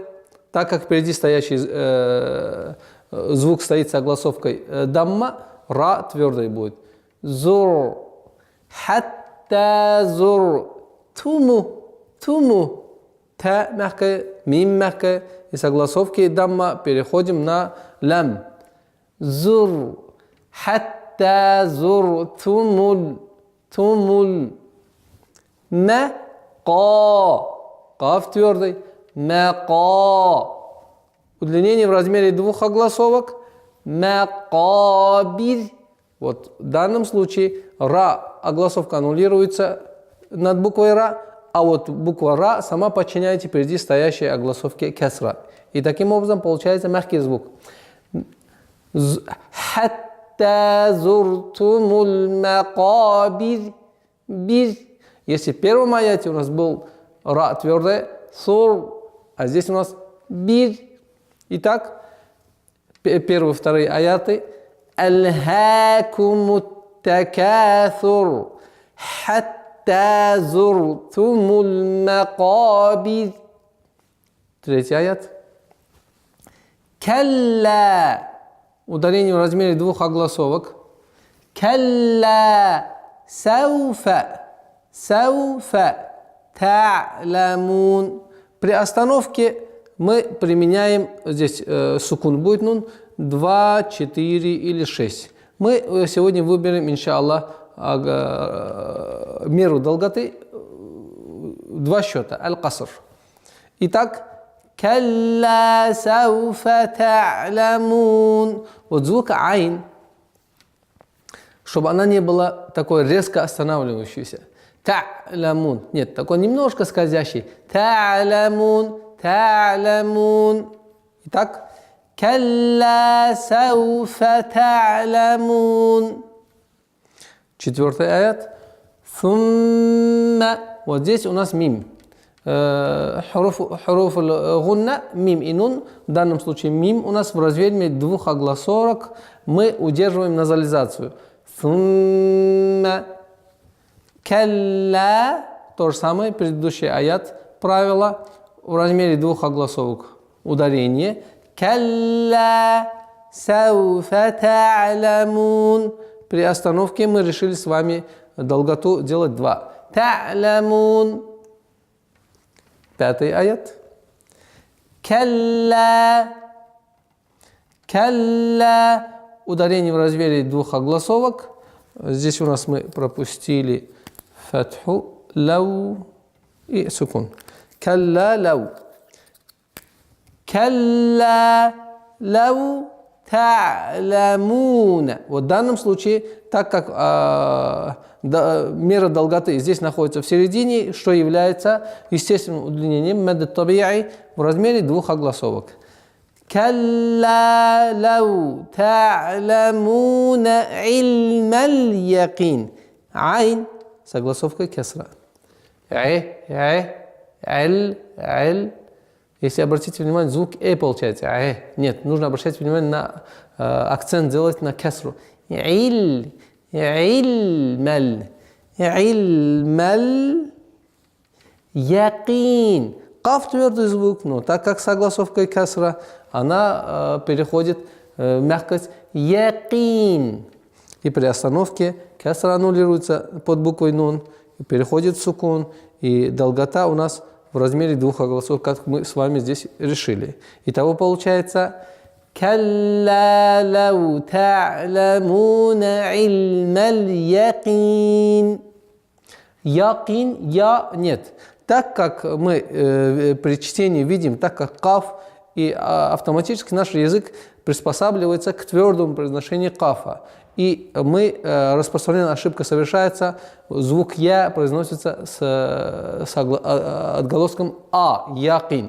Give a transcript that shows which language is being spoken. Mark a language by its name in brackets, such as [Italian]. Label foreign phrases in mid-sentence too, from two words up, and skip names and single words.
[Russian] Так как впереди стоящий звук стоит с огласовкой дамма, ра твердый будет. [Arabic] زر. حتى زر. [Russian] Туму. Та мягкая, мим мягкая. И с огласовки дамма переходим на лам. [Arabic] زر. حتى زر. تم. ما. [Russian] Каф твердый. Мака. Удлинение в размере двух огласовок. [Arabic] Макабир. [Russian] Вот в данном случае ра, огласовка аннулируется над буквой ра, а вот буква ра сама подчиняется впереди стоящей огласовке кесра. И таким образом получается мягкий звук. [Arabic] حتى زرتم المقابر. Бир. [Russian] Если в первом аяте у нас был ра твердая, сур, а здесь у нас бир. Итак, первые, вторые аяты. [Arabic] ألهاكم التكاثر. حتى زرتم المقابر. [Russian] Третий аят. Калла. Ударение в размере двух огласовок. [Arabic] كلا. سوف. Та'ламун. [Russian] При остановке мы применяем, здесь сукун будет нун, 2, 4 или 6. Мы сегодня выберем, иншаллах, меру долготы, 2 счета, аль-каср. Итак, [Arabic] كلا سوف تعلمون. [Russian] Вот звук айн, чтобы она не была такой резко останавливающейся. [Arabic] Та'ламун. [Russian] Нет, такой немножко скользящий. [Arabic] Та'ламун. [Russian] Итак, [Arabic] كلا سوف تعلمون. [Russian] Четвертый аят. Сумма. Вот здесь у нас мим. [Arabic] حروف غنة, [Russian] мим и нун. В данном случае мим у нас в размере двух огласовок. Мы удерживаем назализацию. [Arabic] Сумма. [Russian] Калла, то же самое, предыдущий аят, правило в размере двух огласовок. Ударение. [Arabic] كلا سوف تعلمون. [Russian] При остановке мы решили с вами долготу делать 2. Та'ламун. Пятый аят. [Arabic] Калла. [Russian] Ударение в размере двух огласовок. Здесь у нас мы пропустили фатху, лау и сукун. [Arabic] كلا لو. كلا لو تعلمون. [Russian] Вот в данном случае, так как мера долготы здесь находится в середине, что является естественным удлинением [Arabic] مد طبيعي [Russian] в размере двух огласовок. [Arabic] كلا لو تعلمون علم اليقين. [Russian] Айн с огласовкой кесра. Если обратите внимание, звук получается. Нет, нужно обращать внимание на акцент делать на кесру. [Arabic] علم اليقين. [Russian] Каф твердый звук, но так как с огласовкой кесра, она переходит в мягкость якин. И при остановке кесра аннулируется под буквой нун, и переходит в сукун, и долгота у нас в размере двух огласовок, как мы с вами здесь решили. Итого получается [Arabic] «كلا لو تعلمون علم اليقين». Якин, [Russian] я, нет. Так как мы при чтении видим, так как каф, и автоматически наш язык приспосабливается к твердому произношению кафа. И мы, распространенная ошибка совершается, звук «я» произносится с отголоском «а», «якин».